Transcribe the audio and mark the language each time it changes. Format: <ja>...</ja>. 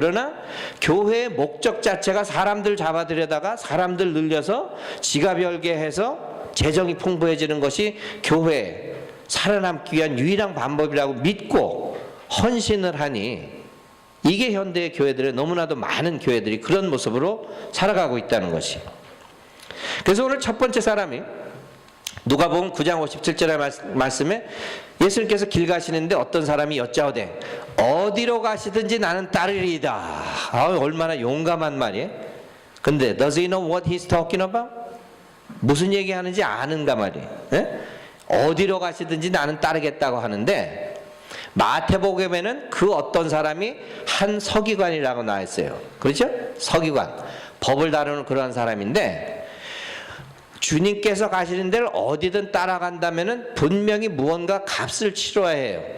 <ko>그러나 교회의 목적 자체가 사람들 잡아들여다가 사람들 늘려서 지갑 열게 해서 재정이 풍부해지는 것이 교회에 살아남기 위한 유일한 방법이라고 믿고 헌신을 하니 이게 현대의 교회들의 너무나도 많은 교회들이 그런 모습으로 살아가고 있다는 것이. 그래서 오늘 첫 번째 사람이 누가복음 9장 57절의 말씀에 예수님께서 길 가시는데 어떤 사람이 여짜오되 어디로 가시든지 나는 따르리이다. 얼마나 용감한 말이에요. 근데</ko> <en>does he know what he's talking about?</en> <ko>무슨 얘기하는지 아는가 말이에요. 예? 어디로 가시든지 나는 따르겠다고 하는데 마태복음에는 그 어떤 사람이 한 서기관이라고 나와 있어요. 그렇죠? 서기관. 법을 다루는 그러한 사람인데 주님께서 가시는 데를 어디든 따라간다면은 분명히 무언가 값을 치러야 해요.</ko>